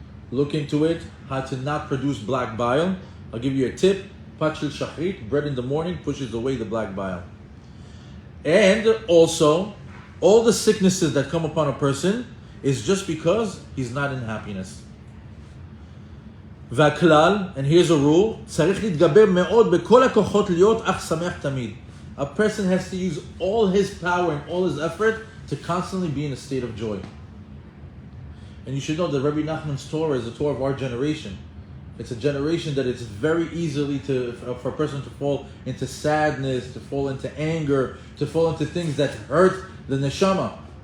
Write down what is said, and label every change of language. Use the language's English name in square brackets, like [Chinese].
[English] Look into it, how to not produce black bile. I'll give you a tip. Pachil shachrit, bread in the morning, pushes away the black bile. And also, all the sicknesses that come upon a person is just because he's not in happiness. [Hebrew] V'aklal, [English] and here's a rule, [Hebrew] tzarich להתגבר מאוד בכל הכוחות להיות אך שמח תמיד. [English] A person has to use all his power and all his effort to constantly be in a state of joy. And you should know that Rabbi Nachman's Torah is the Torah of our generation. It's a generation that it's very easily for a person to fall into sadness, to fall into anger, to fall into things that hurt the neshama.